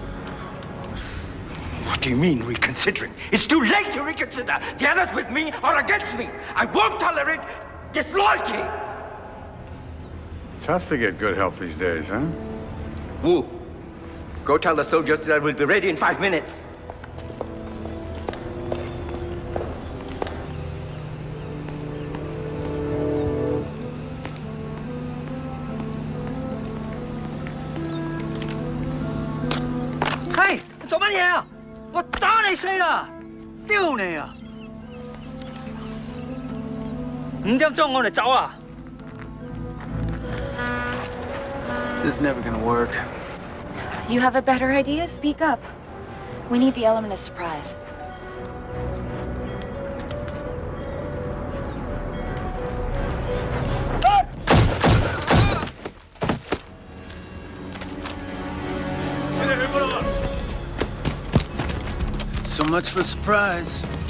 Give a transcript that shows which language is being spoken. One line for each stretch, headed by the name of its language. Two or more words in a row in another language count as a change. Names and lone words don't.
English: What do you mean, reconsidering? It's too late to reconsider. The others with me are against me. I won't tolerate disloyalty. Tough to get good help these days, huh? Wu, go tell the soldiers that we'll be ready in 5 minutes.
Cantonese: Hey, 你做乜嘢啊？我打你死啦！丟你啊！5點鐘我哋走啊！
English: This is never gonna work. You have a better idea? Speak up. We need the element of surprise. So much for surprise.